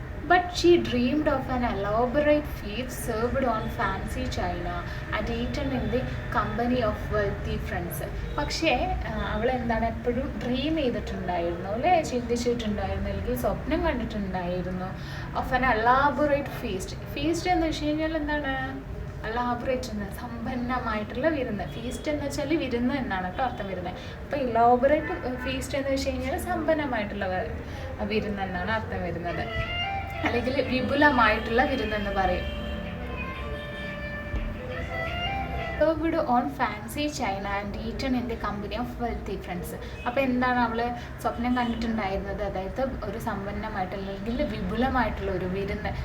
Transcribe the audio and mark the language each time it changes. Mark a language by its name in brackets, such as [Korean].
[English] But she dreamed of an elaborate feast served on fancy china and eaten in the company of wealthy friends. [Malayalam] പക്ഷേ അവൾ എന്താണ് എപ്പോഴും dream ചെയ്തിട്ടുണ്ടായിരുന്നു അല്ലേ, ചിന്തിച്ചിട്ടുണ്ടായിരുന്നു അല്ലെങ്കിൽ സ്വപ്നം കണ്ടിട്ടുണ്ടായിരുന്നു [English] of an elaborate feast [Malayalam] എന്ന് വെച്ച് കഴിഞ്ഞാൽ എന്താണ്, എലാബറേറ്റ് എന്ന് സമ്പന്നമായിട്ടുള്ള വിരുന്ന്. ഫീസ്റ്റ് എന്ന് വെച്ചാൽ വിരുന്ന് എന്നാണ് കേട്ടോ അർത്ഥം വരുന്നത്. അപ്പോൾ എലാബറേറ്റ് ഫീസ്റ്റ് എന്ന് വെച്ച് കഴിഞ്ഞാൽ സമ്പന്നമായിട്ടുള്ള വിരുന്ന് എന്നാണ് അർത്ഥം വരുന്നത്, അല്ലെങ്കിൽ വിപുലമായിട്ടുള്ള വിരുന്നെന്ന് പറയും. [English] Served on fancy china and eaten in the company of wealthy friends. [Malayalam] അപ്പോൾ എന്താണ് അവൾ സ്വപ്നം കണ്ടിട്ടുണ്ടായിരുന്നത്, അതായത് ഒരു സമ്പന്നമായിട്ടുള്ള അല്ലെങ്കിൽ വിപുലമായിട്ടുള്ള ഒരു വിരുന്ന്.